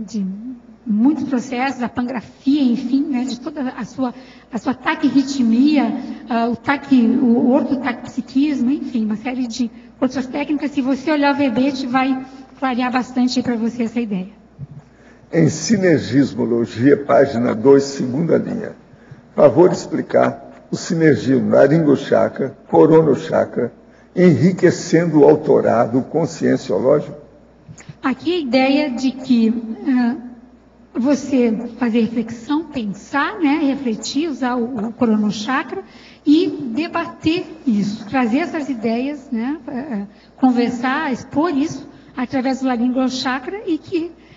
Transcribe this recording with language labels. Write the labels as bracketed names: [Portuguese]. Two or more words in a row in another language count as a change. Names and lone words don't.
[Portuguese] muitos processos, a pangrafia, enfim, né, de toda a sua taquirritmia, o ortotaquipsiquismo, enfim, uma série de outras técnicas. Se você olhar o verbete, vai clarear bastante para você essa ideia. Em Sinergismologia, página 2, segunda linha. Favor explicar o sinergismo laringochakra, coronochakra, enriquecendo o autorado conscienciológico? Aqui a ideia de que você fazer reflexão, pensar, né, refletir, usar o coronochakra e debater isso, trazer essas ideias, né, conversar, expor isso através do laringochakra, e que